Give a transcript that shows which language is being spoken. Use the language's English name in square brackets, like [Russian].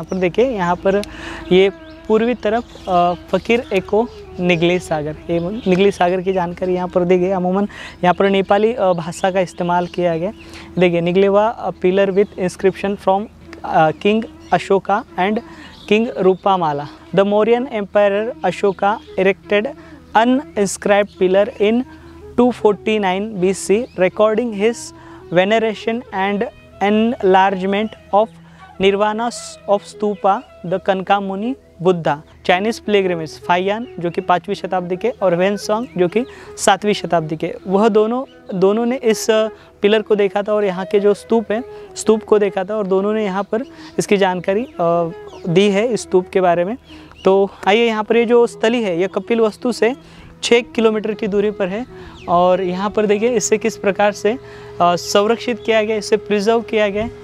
[Hindi] यहाँ पर देखिए यहाँ पर ये पूर्वी तरफ फ़कीर एको निगली सागर, ये निगली सागर की जानकारी यहाँ पर दी गई। अमूमन यहाँ पर नेपाली भाषा का इस्तेमाल किया गया। देखिए [English] Nigliva pillar with inscription from king Ashoka and King Rupamala. The Mauryan Emperor Ashoka erected an inscribed pillar in 249 BC, recording his veneration and enlargement of Nirvana of Stupa, the Kankamuni Buddha. [Hindi] Chinese pilgrimage Fa-Hien जो कि 5वीं शताब्दी के और वेनसोंग जो कि 7वीं शताब्दी के, वह दोनों ने इस पिलर को देखा था और यहाँ के जो स्तूप है स्तूप को देखा था और दोनों ने यहाँ पर इसकी जानकारी दी है इस स्तूप के बारे में। तो आइए यहाँ पर ये जो स्थली है ये कपिलवस्तु से 6 किलोमीटर की दूरी पर है और यहाँ पर देखिए इससे किस प्रकार से संरक्षित किया गया, इसे प्रिजर्व किया गया।